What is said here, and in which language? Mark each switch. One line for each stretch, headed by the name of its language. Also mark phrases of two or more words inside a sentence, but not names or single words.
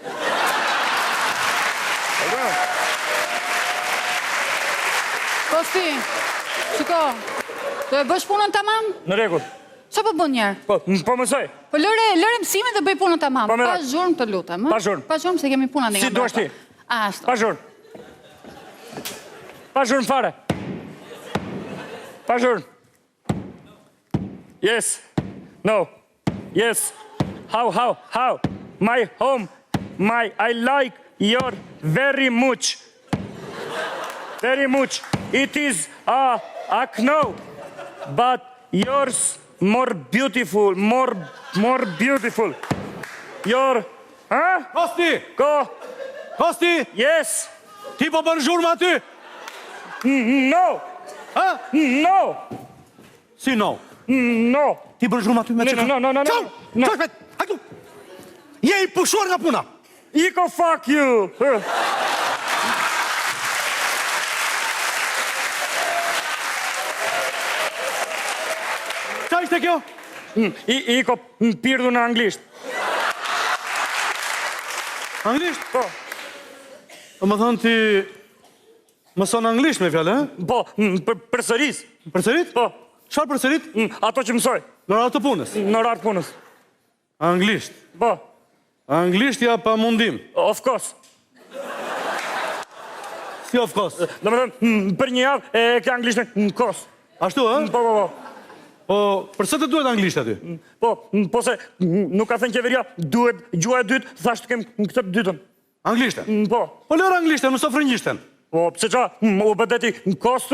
Albanian: Kosti, shiko, do e bësh punën tamam? Në rregull. Qa po bën njerë? Po mësoj. Po lëre mësime dhe bëj punën tamam. Po, Pa zhurmë të lutem. Pa zhurmë. Pa zhurmë se kemi puna një nga Si duash ti? Ashtu. Pa zhurmë. Pa zhurmë fare. Pa zhurmë.
English: Yes. No. Yes. How? My home. I like your very much. Very much. It is a no. But yours more beautiful. More beautiful. Your...
Albanian: Kosti!
English: Go.
Albanian: Kosti!
English: Yes.
Albanian: Ti po bën zhurmë aty?
English: No. No.
Albanian: Si no?
English: No.
Albanian: Ti bën zhurmë aty me qëka?
English: No.
Albanian: Qau, shpet, hajtu! Je i pushuar nga puna!
English: Iko, fuck you.
Albanian: Qa ishte kjo? Iko, pirdu në anglisht. Anglisht? Po. Po më thënë ti... Mëson anglisht me fjallë, e? Po, përsëris. Përsërit? Po. Çfarë përsërit? Ato që mësoj. Në orë të punës? Në orë të punës. Anglisht. Po. Anglishtja pa mundim.
English: Of course.
Albanian: Si
English: of course?
Albanian: Do me thënë, për një javë e ke anglishtën në kos. Ashtu, e? Po. Po, përse të duhet anglisht aty? Po se nuk ka thënë qeveria, duhet gjua e dytë, thashtë kem këtë dytën. Anglishten? Po. Po lërë anglishten, mëso frëngjishten. Po, pse qa, u bëdeti në kostu?